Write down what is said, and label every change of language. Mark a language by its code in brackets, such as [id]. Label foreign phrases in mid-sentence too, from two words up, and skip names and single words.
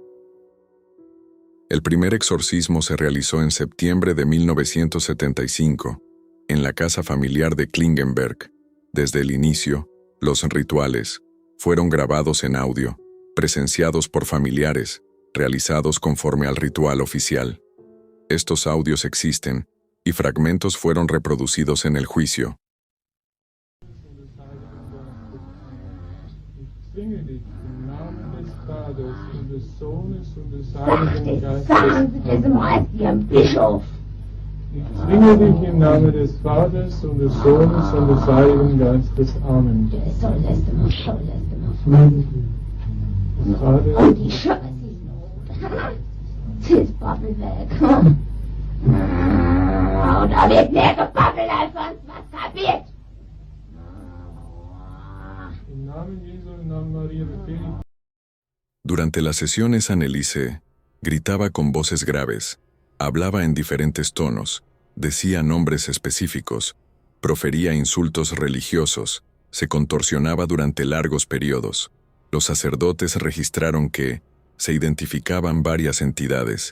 [es] El primer exorcismo se realizó en septiembre de 1975, en la casa familiar de Klingenberg. Desde el inicio, los rituales fueron grabados en audio, presenciados por familiares, realizados conforme al ritual oficial. Estos audios existen, y fragmentos fueron reproducidos en el juicio. [de] Zwinge dich im Namen des Vaters und des Sohnes und des Sagt Heiligen es, Geistes. sagen Sie das mal Ihrem Bischof. Ich zwinge dich im Namen des Vaters und des Sohnes und des Heiligen Geistes. Amen. Soll das denn, soll das denn. Vater, Und die Schöpfer sind not. Zieh das Babbel weg. Und da wird mehr gebabbelt als sonst was kapiert. im Namen Jesu, im Namen Maria befehle ich. [es] Durante las sesiones Anneliese gritaba con voces graves, hablaba en diferentes tonos, decía nombres específicos, profería insultos religiosos, se contorsionaba durante largos periodos. Los sacerdotes registraron que se identificaban varias entidades.